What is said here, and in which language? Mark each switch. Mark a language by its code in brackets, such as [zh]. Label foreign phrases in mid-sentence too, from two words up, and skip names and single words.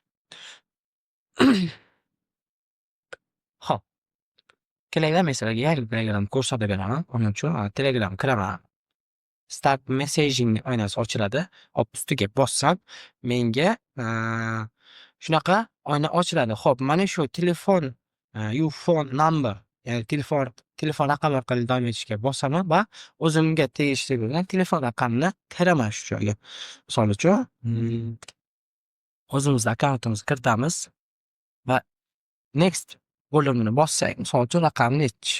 [uz] Xo'p. Telegram masalan, yangi Telegram ko'rsatib beraman. Uning uchun Telegram kiraman. [en] Start messaging [uz] oynasi ochiladi. Hop, ustiga bossam, menga shunaqa oyna ochiladi. Xo'p, mana shu telefon [en] your phone number, [uz] ya'ni telefon raqami orqali davom etishga bosaman va o'zimga tegishli bo'lgan telefon raqamini kiraman shu joyga. Misol uchun, o'zimizning akkauntimizni kiritamiz va next bo'limini bossak, misol uchun raqamni aytish.